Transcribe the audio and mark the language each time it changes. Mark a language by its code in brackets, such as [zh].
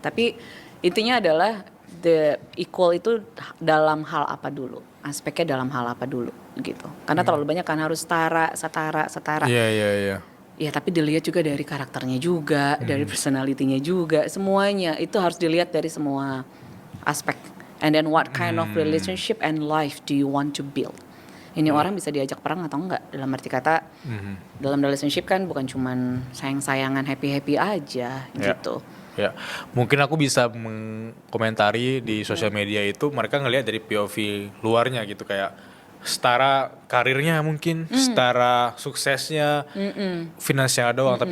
[en] Tapi intinya adalah the equal itu dalam hal apa dulu, aspeknya dalam hal apa dulu gitu. [id] Karena terlalu banyak kan harus setara. Iya. Ya tapi dilihat juga dari karakternya juga, dari personality-nya juga, semuanya itu harus dilihat dari semua aspek. [en] And then what kind of relationship and life do you want to build? [id] Ini orang bisa diajak perang atau enggak? Dalam arti kata, dalam relationship kan bukan cuman sayang-sayangan, happy-happy aja gitu. Ya, mungkin aku bisa mengkomentari di sosial media itu mereka ngelihat dari POV luarnya gitu, kayak setara karirnya mungkin, setara suksesnya, finansial doang.